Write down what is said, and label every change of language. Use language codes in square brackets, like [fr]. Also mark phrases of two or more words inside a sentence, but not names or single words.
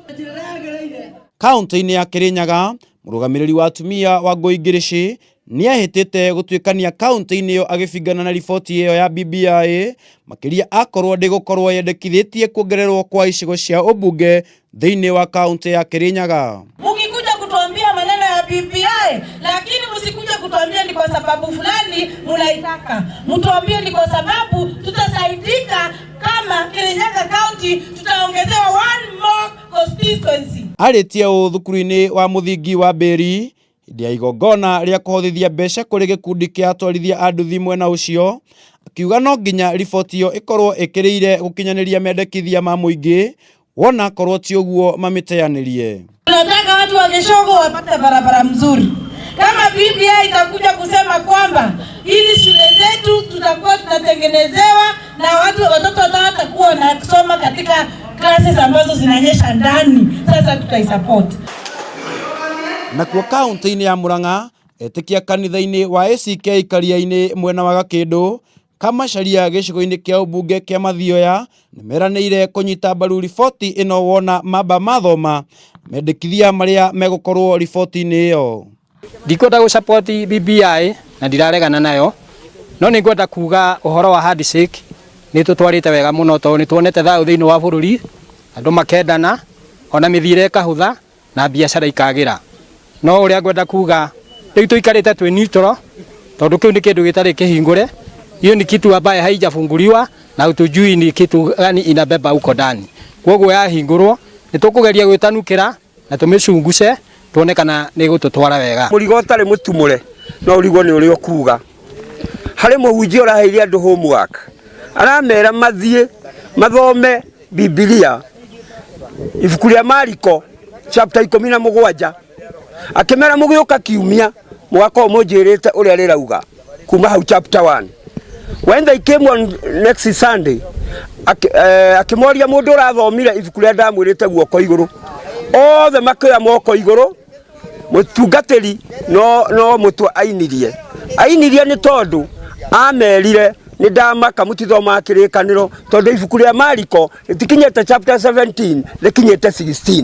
[ki] Kaunti-ini ya Kirinyaga, Murugamiriri wa atumia Wangui Ngirichi niehitite gũtuĩkania kaunti-ini ĩyo agĩbingana na riboti ĩyo ya BBI, makĩria akorwo ndigukorwo yendekithitie kuongererwo kwa icigo cia umbunge thĩinĩ wa kaunti ya Kirinyaga. [sw] Mukikuja kutuambia maneno ya BBI, lakini msikuja kutuambia ni kwa sababu fulani mnaitaka. Mtuambie ni kwa sababu tutasaidika kama Kirinyaga County tutaongezewa [en] one more constituency. [ki] Aritie thukuru-ini wa muthingi wa Beri ndia igongona ria kuhothithia mbeca kũrĩ gĩkundi kĩa atwarithia a nduthi mwena ũcio, akiuga no nginya riboti ĩyo ĩkorwo ĩkĩrĩire gũkinyanĩria mendekithia ma mũingĩ, wona korwo ti ũguo mamĩteanĩrie. [sw] Tunataka watu wa Gicigo wapate barabara mzuri. Kama BBI itakuja kusema kwamba hizi shule zetu tutakuwa tunatengenezewa na watoto watakuwa wanasoma katika classes ambazo zinanyesha ndani, sasa tutaisupport. [ki] Na kwa kaunti-ini ya Murang'a, etikia kanitha-ini wa ACK Karia-ini mwena wa Gakindu kama sharia gicigo-ini kia umbunge kia Mathioya nimeranĩire kunyita mbaru riboti ĩno wona mamba mathoma mendekithia maria megukorwo riboti-ini ĩyo. Ndikwenda gusupport BBI na ndiraregana nayo, no nĩngwenda kuga ũhoro wa handshake nĩ tũtwarĩte wega mũno tondũ nĩ tuonete thayũ thĩinĩ wa bũrũri, andũ makendana, ona mĩthiĩre ĩkahũtha na biacara ikagĩra. No ũrĩa ngwenda kuga rĩu tũikarĩte twĩ neutral tondũ kĩu nĩ kĩndũ gĩtarĩ kĩhingũre. [sw] Hiyo ni kitu ambaye haijafunguliwa na utujui ni kitu gani inabeba huko ndani. [ki] Kwoguo yahingũrwo nĩ tũkũgeria gwĩtanukĩra na tũmĩcungũce tuone kana nĩ gũtũtwara wega. Mũrigo ũtarĩ mũtumũre no ũrigo nĩ ũrĩa kuga. Harĩ mũhunjia ũraheire andũ homework, aramera mathiĩ mathome Biblia ibuku rĩa Mariko chapter 17, akĩmera mũgĩũka kiumia mũgakorwo mũnjĩrĩte ũrĩa rĩrauga kuma hau chapter 1. [en] When they came on next Sunday, [ki] akimoria mundu urathomire ibuku ria ndamwirite guoko iguru, othe makira moko iguru, mutungatiri no mutwe ainirie ni tondu amerire ni ndamaka mutithoma kirikaniro tondu ibuku ria Mariko ritikinyete chapter 17 rikinyete 16.